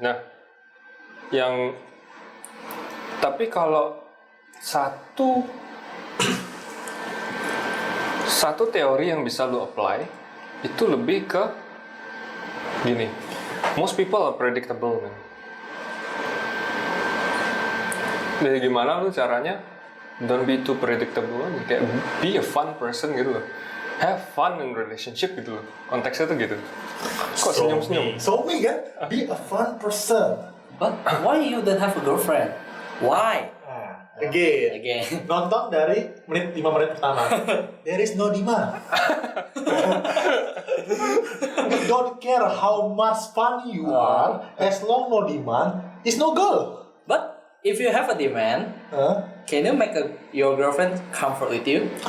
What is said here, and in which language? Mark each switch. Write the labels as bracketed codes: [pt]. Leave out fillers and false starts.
[id] Nah, tapi kalau satu teori yang bisa lu apply itu lebih ke gini. [en] Most people are predictable, man. [id] Jadi gimana lu caranya [en] don't be too predictable, [id] kayak [en] be a fun person [id] gitu loh. [en] Have fun in relationship [id] gitu loh. Konteksnya tuh gitu. Kok senyum-senyum? [en] So me [id] kan, [en] be a fun person. But why you don't have a girlfriend? Why? Again. [id] Nonton dari 5 menit pertama. [en] There is no demand. We don't care how much fun you are, as long no demand is no girl. But if you have a demand, can you make your girlfriend comfort with you?